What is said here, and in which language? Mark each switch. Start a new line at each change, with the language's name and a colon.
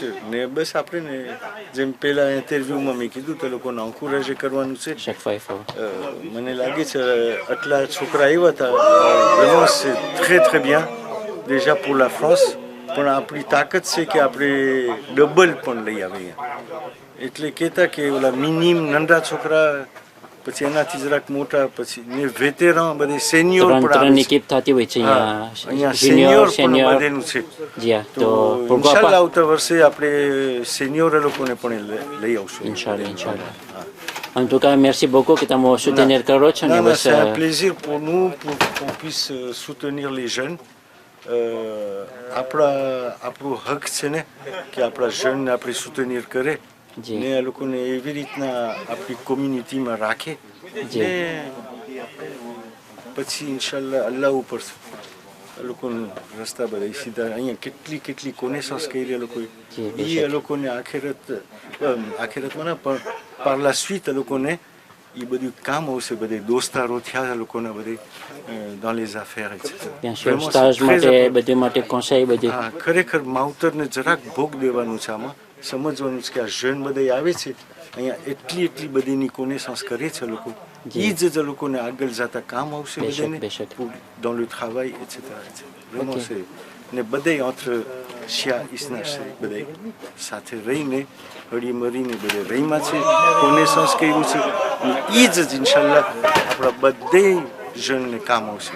Gujarati: ને બસ આપણે ને જેમ પેલા ઇન્ટરવ્યુમાં મેં કીધું તો લોકોને encourage કરવાનું છે મને લાગે છે આટલા છોકરા આવ્યા હતા
French: vraiment c'est très très bien déjà pour la France
Gujarati: પણ આપણી તાકાત છે કે આપણે ડબલ પણ લઈ આવીએ એટલે કહેતા કે ઓલા મિનિમ નંદા છોકરા પછી એનાથી જરાક મોટા પછી ને વેટેરાં બધે સેનિયોર પણ ત્રણની કીપ થતી હોય છે અહીંયા સિનિયર સેનિયોર પણ બધેનું છે જી હા તો ઇન્શાલ્લાહ આવતા વર્ષે આપણે સેનિયોર લોકોને પણ લઈ આવશું ઇન્શાલ્લાહ ઇન્શાલ્લાહ
French: en tout cas merci beaucoup que
Gujarati: તમે soutenir કરો છો ને બસ
French: c'est un plaisir pour nous pour qu'on puisse soutenir les jeunes
Gujarati: આપણો હક છે ને કે આપણા જણને આપણે soutenir કરે ને આ લોકોને એવી રીતના આપણી કોમ્યુનિટીમાં રાખે ને પછી ઇન્શાલ્લાહ અલ્લાહ ઉપર આ લોકોને રસ્તા બધા સીધા અહીંયા કેટલી કોનેસન્સ કરી એ લોકોએ એ લોકોને આખેરતમાં ના પણ
French: par la suite
Gujarati: આ લોકોને એ બધું કામ આવશે બધે દોસ્તારો થયા લોકોના બધે
French: dans les affaires etc. bien sûr
Gujarati: stage માટે બધે માટે conseil બધે હા ખરેખર માવતરને જરાક ભોગ દેવાનું છે આમાં સમજવાનું છે કે આ જન બધા આવે છે અહીંયા એટલી બધીની કોનેસન્સ કરે છે લોકો એ જ લોકોને આગળ જતા કામ આવશે બધાને
French: dans le travail etc. vraiment c'est
Gujarati: ને બધે entre શિયા ઇસ્ના છે બધે સાથે રહીને હળી મરીને બધે રહીમાં છે કોનેસન્સ કર્યું છે એ જ ઇન્શાલ્લાહ આપણા બધે જણને કામ આવશે